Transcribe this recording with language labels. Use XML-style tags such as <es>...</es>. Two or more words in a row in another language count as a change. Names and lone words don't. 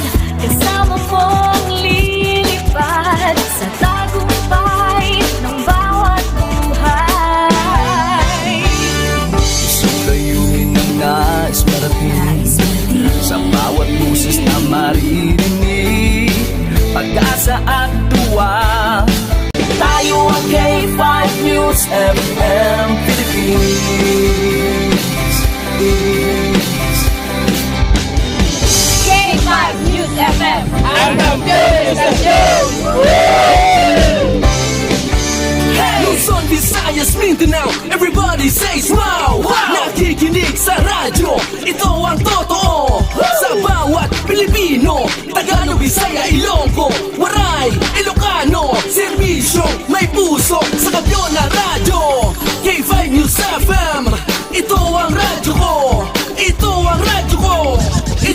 <tl>Kasama mong lilipad sa tagumpay ng bawat buhay. Isang layunin ng nais marating, sa bawat buses na maririnig, pag-asa at tuwa. Tayo ang K5 News FM Philippines. K5 News FM, ang kampiyon sa Luzon, Visayas, Mindanao,</tl> <en>everybody says wow!</en> <tl>Nakikinig sa radyo, ito ang totoo. Sa bawat Pilipino, Tagalog, Bisaya, Ilonggo, Waray, Ilocano, serbisyo, may puso sa kampiyon na radyo. K5 News FM, ito ang radyo ko, ito ang radyo ko.</tl>